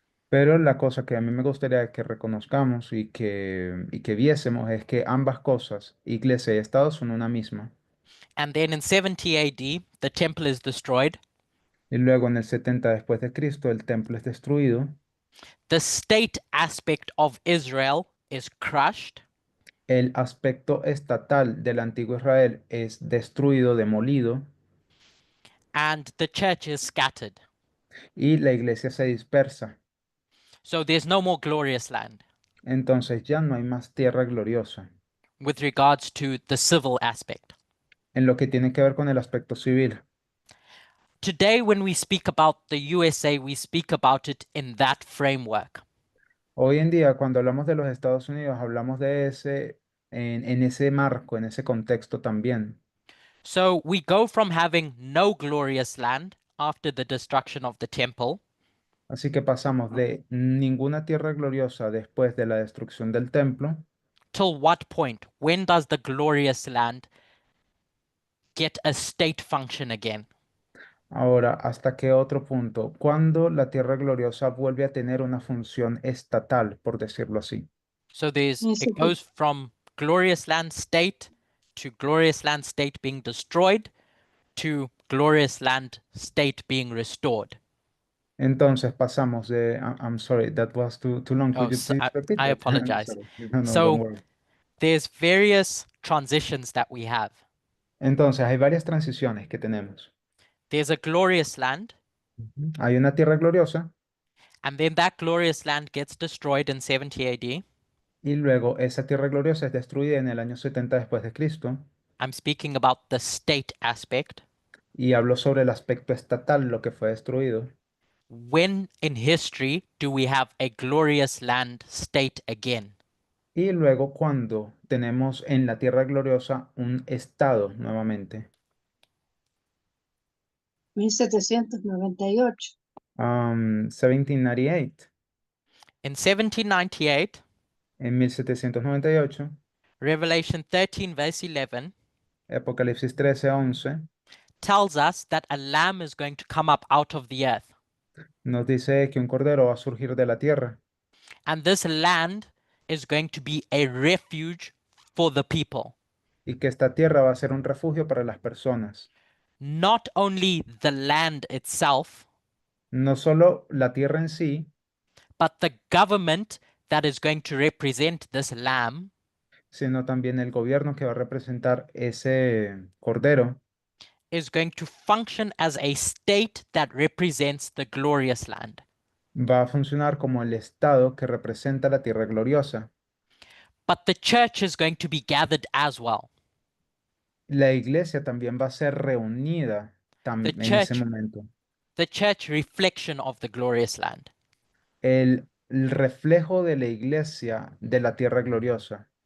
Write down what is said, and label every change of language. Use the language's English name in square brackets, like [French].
[Spanish] Pero la cosa que a mí me gustaría que reconozcamos y que viésemos es que ambas cosas, iglesia y Estado, son una misma. [English] And then in 70 AD, the temple is destroyed. [Spanish] Y luego en el 70 después de Cristo el templo es destruido. [English] The state aspect of Israel is crushed. [Spanish] El aspecto estatal del antiguo Israel es destruido, demolido, [English] And the church is scattered. [Spanish] y la iglesia se dispersa. [English] So there's no more glorious land [Spanish] Entonces ya no hay más tierra gloriosa [English] with regards to the civil aspect. [Spanish] en lo que tiene que ver con el aspecto civil. [English] Today, when we speak about the USA, we speak about it in that framework. [Spanish] Hoy en día, cuando hablamos de los Estados Unidos, hablamos de en ese marco, en ese contexto también. [English] So we go from having no glorious land after the destruction of the temple [Spanish] Así que pasamos de ninguna tierra gloriosa después de la destrucción del templo. [English] till what point? When does the glorious land get a state function again? [Spanish] Ahora, ¿hasta qué otro punto? Cuando la tierra gloriosa vuelve a tener una función estatal, por decirlo así. [English] So there's [Spanish] Eso [English] it [Spanish] que- [English] goes from glorious land state to glorious land state being destroyed to glorious land state being restored. [Spanish] Entonces pasamos de, [English] I'm sorry, that was too long. Oh, Could you so please repeat I that? I'm apologize. sorry. No, So- don't worry. There's various transitions that we have. [Spanish] Entonces, hay varias transiciones que tenemos. [English] There's a glorious land, [Spanish] Hay una tierra gloriosa [English] and then that glorious land gets destroyed in 70 AD. [Spanish] y luego esa tierra gloriosa es destruida en el año 70 después de Cristo. [English] I'm speaking about the state aspect. [Spanish] Y hablo sobre el aspecto estatal, lo que fue destruido. [English] When in history do we have a glorious land state again? [Spanish] Y luego cuando tenemos en la tierra gloriosa un estado nuevamente. [English] 1798. [Spanish] 1798. [English] In 1798, [Spanish] En 1798, [English] Revelation 13, verse 11, [Spanish] Apocalipsis 13:11, [English] tells us that a lamb is going to come up out of the earth. [Spanish] nos dice que un cordero va a surgir de la tierra [English] And this land is going to be a refuge for the people. [Spanish] y que esta tierra va a ser un refugio para las personas. [English] Not only the land itself, [Spanish] No solo la tierra en sí, [English] but the government that is going to represent this lamb [Spanish] sino también el gobierno que va a representar ese cordero [English] is going to function as a state that represents the glorious land. [Spanish] va a funcionar como el estado que representa la tierra gloriosa. [English] But the church is going to be gathered as well. [Spanish] La iglesia también va a ser reunida [English] The [Spanish] en ese [English] church, [Spanish] momento. [English] the church reflection of the glorious land. [Spanish] El reflejo de la iglesia de la tierra gloriosa.